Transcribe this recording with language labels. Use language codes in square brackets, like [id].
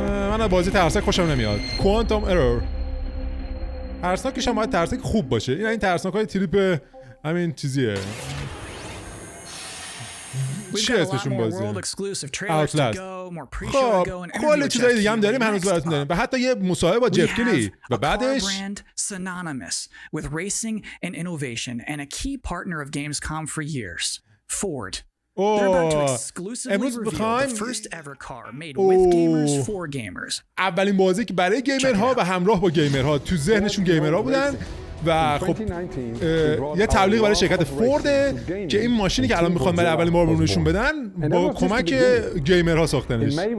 [fa] من از بازی ترسناک خوشم نمیاد. کوانتوم ارور ترسناکش هم باید ترسناک خوب باشه. این ترسناک های تریپ همین چیزیه. چی اسمشون بازی؟ Outlast. خب کلی چیزای دیگه هم داریم هنوز براتون داریم و حتی یه مصاحبه با جف کیلی و بعدش [en] synonymous with racing and innovation and a key partner of Gamescom for years. Ford. They're about to exclusively reveal the first ever car made with gamers for gamers. [fa] اولین بازی که برای گیمرها و همراه با گیمرها تو ذهنشون گیمرها بودن و خب یه تبلیغ برای شرکت فورده که این ماشینی که الان میخوان برای اولین بار نشون بدن با کمک گیمرها ساختنش.